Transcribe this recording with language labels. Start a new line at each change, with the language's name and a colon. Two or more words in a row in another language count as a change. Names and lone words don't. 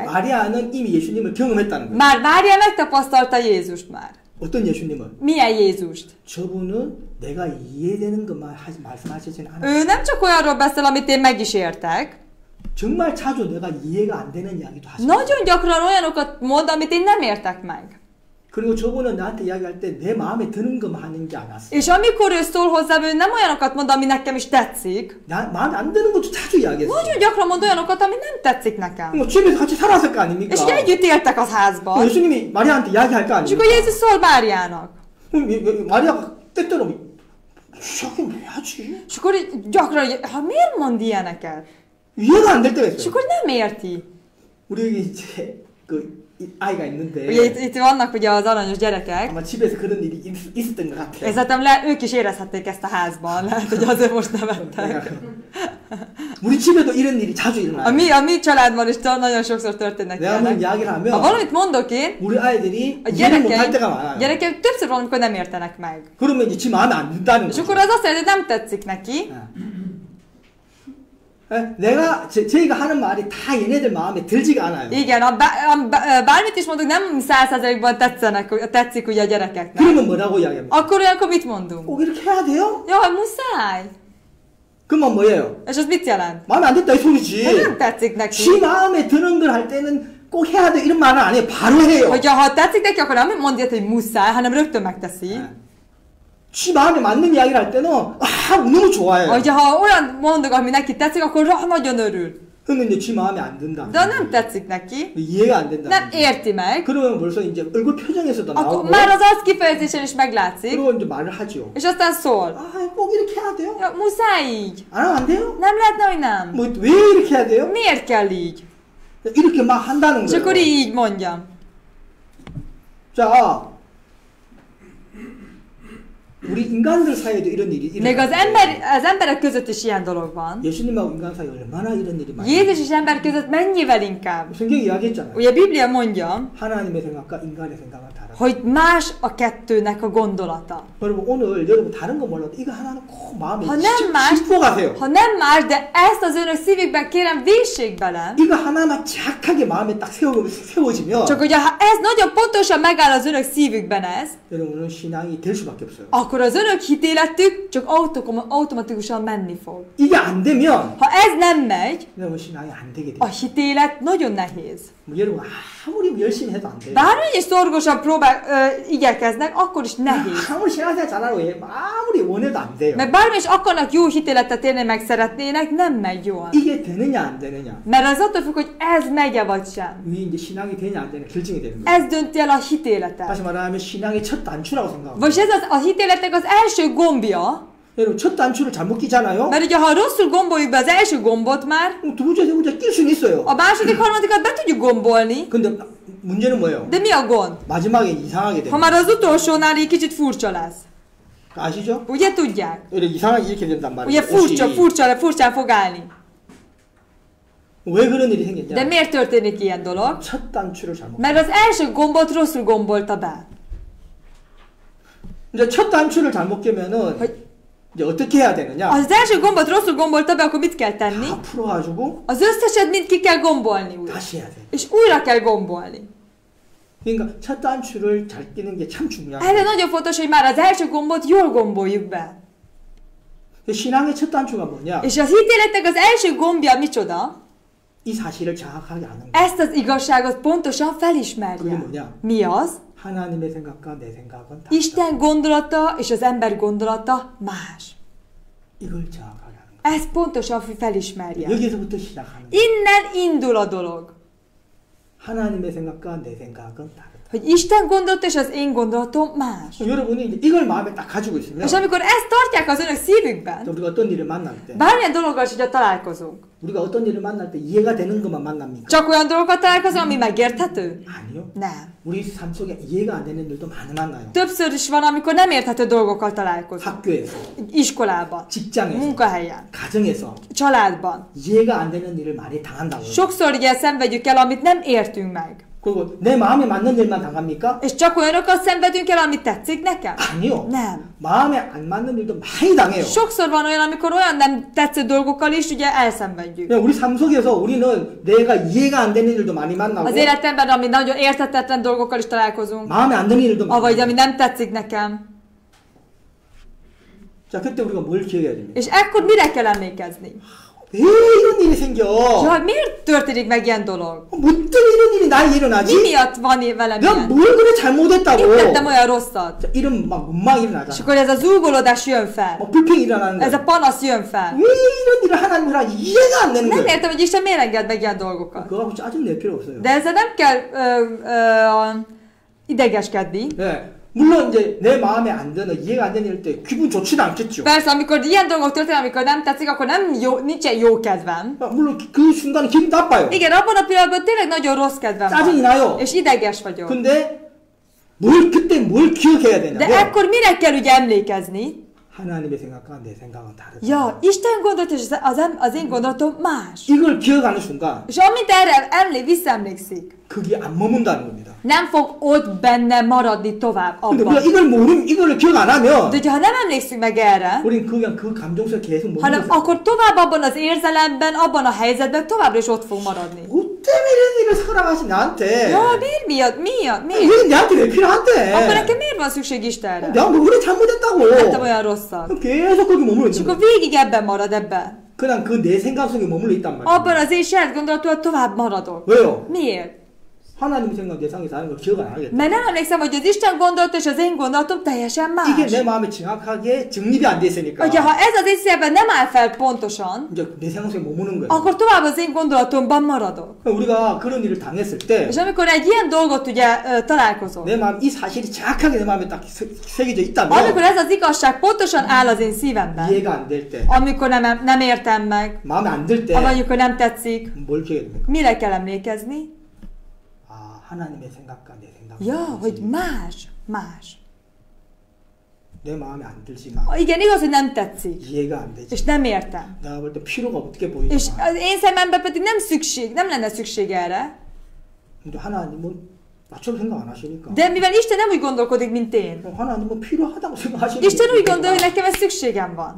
Korean: 마리아는 이미 예수님을 경험했다는 거예요.
Hungarian: Már Mária megtapasztalta Jézust már.
Korean: 어떤 예수님은?
Hungarian: Milyen Jézust?
Korean: 저분은 내가 이해되는 것만 말씀하시지는 않아요.
Hungarian: Ő nem csak olyanról beszél, amit én meg is értek.
Korean: 정말 자주 내가 이해가 안 되는 이야기도 하시고
Hungarian: Nagyon gyakran olyanokat mond, amit én nem értek meg.
Korean: 그리고 저분은 나한테 이야기할 때 내 마음에 드는 것만 하는 게 않았어.
Hungarian: És amikor ő szól hozzám, ő nem olyanokat mond, ami nekem is tetszik.
Korean: 마음에 안 드는 것도 자주 이야기했어.
Hungarian: Nagyon gyakran mond olyanokat, ami nem tetszik nekem.
Korean: 뭐 집에서 같이 살았을 거 아닙니까?
Hungarian: És ugye együtt éltek az házban.
Korean: 예수님이 마리아한테 이야기할 거
Hungarian: És
Korean: 아닙니까?
Hungarian: akkor Jézus szól Máriának.
Korean: 그럼 마리아가 때때로 이야기는 왜 하지?
Hungarian: És akkor így gyakran, ha miért mond ilyeneket?
Korean: 이해가 안 될 때가
Hungarian: És
Korean: 있어요.
Hungarian: akkor nem érti.
Korean: 우리 여기 이제 그 아이가 있는데
Hungarian: Ugye itt vannak ugye az aranyos gyerekek.
Korean: 아마 집에서 그런 일이 있었던 것 같아요.
Hungarian: Szerintem ők is érezhették ezt a házban. Lehet, hogy azért most nevettek.
Korean: 우리 집에도 이런 일이 자주 일어나요.
Hungarian: A mi családban is nagyon sokszor történnek
Korean: 내가 한번
Hungarian: ilyenek.
Korean: 이야기를
Hungarian: Ha
Korean: 하면
Hungarian: valamit mondok én,
Korean: 우리 아이들이
Hungarian: a
Korean: 이해를 못할 때가 많아요.
Hungarian: gyerekeim többször van, amikor nem értenek meg.
Korean: 그러면 이제 지 마음에 안 든다는
Hungarian: És
Korean: 거죠.
Hungarian: akkor az azt jelenti, hogy nem tetszik neki.
Korean: 내가 저희가 하는 말이 다 얘네들 마음에 들지가 않아요.
Hungarian: Igen, bármit is mondok, nem 100%-ban tetszik ugye a gyerekeknek.
Korean: 그러면 뭐라고 이야기합니까?
Hungarian: Akkor olyankor mit mondunk?
Korean: 꼭 이렇게 해야 돼요?
Hungarian: Jaj, muszáj!
Korean: 그러면 뭐예요?
Hungarian: És az mit jelent?
Korean: 마음에 안 든다 이 소리지.
Hungarian: Ha nem tetszik neki.
Korean: 지 마음에 드는 걸 할 때는 꼭 해야 돼 이런 말은 안 해요. 바로 해요.
Hungarian: Ha tetszik neki, akkor nem mondja, hogy muszáj, hanem rögtön megteszi.
Korean: 지 마음에 맞는 이야기를 할 때는 너무 좋아해요.
Hungarian: Ha olyan mondok, ami neki tetszik, akkor nagyon örül.
Korean: 그러면 이제 지 마음에 안 든다.
Hungarian: De ha nem tetszik neki,
Korean: 이해가 안 된다.
Hungarian: nem érti meg,
Korean: 그러면 벌써 이제 얼굴 표정에서도
Hungarian: akkor
Korean: 나오고
Hungarian: már az arc kifejezésen is meglátszik,
Korean: 그리고 이제 말을 하죠.
Hungarian: és aztán szól.
Korean: 꼭 이렇게 해야 돼요?
Hungarian: Ja, muszáj így.
Korean: 안 하면 안 돼요?
Hungarian: Nem lehetne, hogy nem.
Korean: 뭐 왜 이렇게 해야 돼요?
Hungarian: Miért kell így?
Korean: 이렇게 막 한다는
Hungarian: És akkor
Korean: 거예요.
Hungarian: így mondjam.
Korean: 자, 우리 인간들 사이에도 이런 일이
Hungarian: Még az
Korean: 일어나요.
Hungarian: emberek között is ilyen dolog van.
Korean: 예수님하고 인간 사이 얼마나 이런 일이 많아요.
Hungarian: Jézus és ember között mennyivel inkább.
Korean: 성경이 이야기했잖아요.
Hungarian: Ugye a Biblia mondja,
Korean: 하나님의 생각과 인간의 생각은 다르다.
Hungarian: hogy más a kettőnek a gondolata.
Korean: 여러분 오늘 여러분 다른 거 몰라도 이거 하나는 꼭 마음에
Hungarian: Ha nem más,
Korean: 짚고 가세요.
Hungarian: ha nem más, de ezt az önök szívükben kérem, véssék bele.
Korean: 이거 하나만 정확하게 마음에 딱 세워지면
Hungarian: Csak ugye, ha ez nagyon pontosan megáll az önök szívükben ez,
Korean: 여러분은 신앙이 될 수밖에 없어요.
Hungarian: akkor az önök hitéletük csak automatikusan menni fog.
Korean: 이게 안 되면
Hungarian: Ha ez nem megy,
Korean: 여러분 신앙이 안 되게 돼요.
Hungarian: a hitélet nagyon nehéz.
Korean: 뭐 여러분 아무리 열심히 해도 안 돼요.
Hungarian: Bármennyi szorgosan igyekeznek, akkor is nehéz.
Korean: 아무리 신앙생활 잘하라고 해. 아무리 원해도 안 돼요.
Hungarian: Mert bármi is akarnak jó hitéletet élni, meg szeretnének, nem megy jól.
Korean: 이게 되느냐 안 되느냐.
Hungarian: Mert az attól függ, hogy ez megy-e vagy sem.
Korean: 이게 이제 신앙이 되냐 안 되냐 결정이 되는 거예요.
Hungarian: Ez dönti el a hitéletet.
Korean: 다시 말하면 신앙의 첫 단추라고 생각합니다.
Hungarian: Vagyis ez a hitéletnek az első gombja,
Korean: 여러분 첫 단추를 잘못 끼잖아요.
Hungarian: mert ugye ha rosszul gomboljuk be az első gombot már,
Korean: 두 번째 세 번째 낄 수는 있어요.
Hungarian: a második, harmadikat be tudjuk gombolni,
Korean: 근데 문제는 뭐예요?
Hungarian: de mi a gond?
Korean: 마지막에 이상하게
Hungarian: Ha
Korean: 돼요.
Hungarian: már az utolsónál egy kicsit furcsa lesz.
Korean: 아시죠?
Hungarian: Ugye tudják?
Korean: 이렇게 이상하게 이렇게 된단
Hungarian: Ugye
Korean: 말이에요.
Hungarian: furcsán fog állni.
Korean: 왜 그런 일이
Hungarian: De
Korean: 생겼냐?
Hungarian: miért történik ilyen dolog?
Korean: 첫 단추를 잘못.
Hungarian: Mert az első gombot rosszul gombolta be.
Korean: 이제 첫 단추를 잘못 깨면은
Hungarian: Hogy
Korean: 이제 어떻게 해야 되느냐?
Hungarian: az első gombot rosszul gombolta be, akkor mit kell tenni?
Korean: 다 풀어가지고
Hungarian: Az összeset mind ki kell gombolni újra.
Korean: 다시 해야 돼.
Hungarian: És újra kell gombolni.
Korean: 그러니까 첫 단추를 잘 끼는 게 참 중요한
Hungarian: Erre
Korean: 거예요.
Hungarian: nagyon fontos, hogy már az első gombot jól gomboljuk be.
Korean: 신앙의 첫 단추가 뭐냐?
Hungarian: És az hitéletnek az első gombja micsoda?
Korean: 이 사실을 정확하게 아는 거예요.
Hungarian: Ezt az igazságot pontosan
Korean: 그게
Hungarian: felismerje.
Korean: 뭐냐?
Hungarian: Mi az?
Korean: 하나님의 생각과 내 생각은 다르다.
Hungarian: Isten gondolata és az ember gondolata más.
Korean: 이걸 정확하게 아는 거예요.
Hungarian: Ezt pontosan felismerje.
Korean: 여기서부터 시작하는 거예요.
Hungarian: Innen indul a dolog.
Korean: 하나님의 생각과 내 생각은 다르다.
Hungarian: Hogy Isten gondolata és az én gondolatom más.
Korean: 여러분이 이제 이걸 마음에 딱 가지고 있으면
Hungarian: És amikor ezt tartják az önök szívükben,
Korean: 우리가 어떤 일을 만날 때
Hungarian: bármilyen dologgal is ugye találkozunk,
Korean: 우리가 어떤 일을 만날 때 이해가 되는 것만 만납니까?
Hungarian: csak olyan dolgokat találkozunk, ami megérthető?
Korean: 아니요.
Hungarian: Nem.
Korean: 우리 삶 속에 이해가 안 되는 일도 많이 만나요.
Hungarian: Többször is van, amikor nem érthető dolgokkal találkozunk.
Korean: 학교에서,
Hungarian: Iskolában,
Korean: 직장에서,
Hungarian: munkahelyen,
Korean: 가정에서
Hungarian: családban.
Korean: 이해가 안 되는 일을 많이 당한다고요.
Hungarian: Sokszor ugye szenvedjük el, amit nem értünk meg.
Korean: 그리고 내 마음에 맞는 일만 당합니까?
Hungarian: És csak olyanokat szenvedünk el, amit tetszik nekem?
Korean: 아니요.
Hungarian: Nem.
Korean: 마음에 안 맞는 일도 많이 당해요.
Hungarian: Sokszor van olyan, amikor olyan nem tetsző dolgokkal is ugye elszenvedjük.
Korean: 그냥 우리 삶 속에서 우리는 내가 이해가 안 되는 일도 많이 만나고
Hungarian: Az életemben, ami nagyon érthetetlen dolgokkal is találkozunk,
Korean: 마음에 안 드는 일도 많이
Hungarian: avagy ami
Korean: 만나고.
Hungarian: nem tetszik nekem.
Korean: 자, 그때 우리가 뭘 기억해야 됩니까?
Hungarian: És ekkor mire kell emlékezni?
Korean: 왜 이런 일이 생겨?
Hungarian: Ja, miért történik meg ilyen dolog?
Korean: 뭐 때문에 이런 일이 나에
Hungarian: Mi
Korean: 일어나지?
Hungarian: miatt van velem
Korean: 내가
Hungarian: ilyen?
Korean: 뭘 그래 잘못했다고?
Hungarian: Mit tettem olyan rosszat?
Korean: 자, 이런 막 원망이
Hungarian: És
Korean: 일어나잖아.
Hungarian: akkor ez a zúgolódás jön fel.
Korean: 막 불평이 일어나는
Hungarian: Ez a
Korean: 거야.
Hungarian: panasz jön fel.
Korean: 왜 이런 일을 하나님을 하지? 이해가 안 되는
Hungarian: Nem
Korean: 거야.
Hungarian: értem, hogy Isten miért enged meg ilyen dolgokat.
Korean: 그거 갖고 짜증 낼 필요 없어요.
Hungarian: De ezzel nem kell idegeskedni.
Korean: 네. 물론 이제 내 마음에 안 드는 이해가 안 되는 일 때 기분 좋지는 않겠죠.
Hungarian: Persze, amikor ilyen dolgok történnek, amikor nem tetszik, akkor nem jó, nincsen jó kedvem.
Korean: 물론 그 순간에 기분 나빠요.
Hungarian: Igen, abban a pillanatban tényleg nagyon rossz kedvem
Korean: 짜증이
Hungarian: van.
Korean: 나요.
Hungarian: És ideges vagyok.
Korean: 근데 그때 뭘 기억해야
Hungarian: De
Korean: 되냐면
Hungarian: ekkor mire kell ugye emlékezni?
Korean: 하나님의 생각과 내 생각은 다르다.
Hungarian: Ja, Isten gondolat és az én gondolatom más.
Korean: 이걸 기억하는 순간
Hungarian: És amint erre visszaemlékszik,
Korean: 그게 안 머문다는 겁니다.
Hungarian: nem fog ott benne maradni tovább
Korean: 근데
Hungarian: abban.
Korean: 우리가 이걸 기억 안 하면
Hungarian: De ha nem emlékszünk meg erre,
Korean: 우린 그냥 그 감정 속에 계속
Hungarian: hanem
Korean: 머물러.
Hungarian: akkor tovább abban az érzelemben, abban a helyzetben továbbra is ott fog maradni.
Korean: 뭐 때문에 이런 일을 사랑하시 나한테?
Hungarian: Ja, miért? Miért?
Korean: 왜 내한테 왜
Hungarian: Akkor
Korean: 필요한데?
Hungarian: nekem miért van szükség Istenre?
Korean: 내가 뭐 그래
Hungarian: Tettem
Korean: 잘못했다고.
Hungarian: olyan rosszat.
Korean: 계속 거기 머물러
Hungarian: És
Korean: 있는
Hungarian: akkor
Korean: 거야.
Hungarian: végig ebben marad ebben.
Korean: 그냥 그 내 생각 속에 머물러 있단 말이야.
Hungarian: Abban az én saját gondolatúval tovább maradok.
Korean: 왜요?
Hungarian: Miért?
Korean: 하나님 생각, 내 생각이 다른 걸 기억 안 하겠다.
Hungarian: Mert nem emlékszem, hogy az Isten gondolata és az én gondolatom teljesen
Korean: 이게
Hungarian: más.
Korean: 내 마음에 정확하게 정립이 안 돼 있으니까
Hungarian: Hogyha ha ez az én szívemben nem áll fel pontosan,
Korean: 이제 내 생각 속에 머무는 거예요.
Hungarian: akkor tovább az én gondolatomban maradok.
Korean: 우리가 그런 일을 당했을 때
Hungarian: És amikor egy ilyen dolgot ugye találkozom,
Korean: 내 마음, 이 사실이 정확하게 내 마음에 딱 새겨져
Hungarian: amikor
Korean: 있다면
Hungarian: ez az igazság pontosan áll az én szívemben,
Korean: 이해가 안 될 때,
Hungarian: amikor nem értem meg,
Korean: 마음에 안 들 때,
Hungarian: vagy amikor nem tetszik,
Korean: 뭘 기억해야 됩니까?
Hungarian: mire kell emlékezni?
Korean: 아, 하나님의 생각과 내 생각.
Hungarian: Ja, hogy más.
Korean: 내 마음에 안 들지만
Hungarian: Igen, igaz, hogy nem tetszik,
Korean: 이해가 안 되지.
Hungarian: és nem értem.
Korean: 내가 볼 때 필요가 없게
Hungarian: És
Korean: 보이지만
Hungarian: az én szememben pedig nem lenne szükség erre.
Korean: 근데 하나님은 나처럼 생각 안 하시니까
Hungarian: De mivel Isten nem úgy gondolkodik, mint én.
Korean: 하나님은 필요하다고 생각하시는
Hungarian: Isten úgy
Korean: 거예요.
Hungarian: gondolja, hogy nekem ez szükségem van.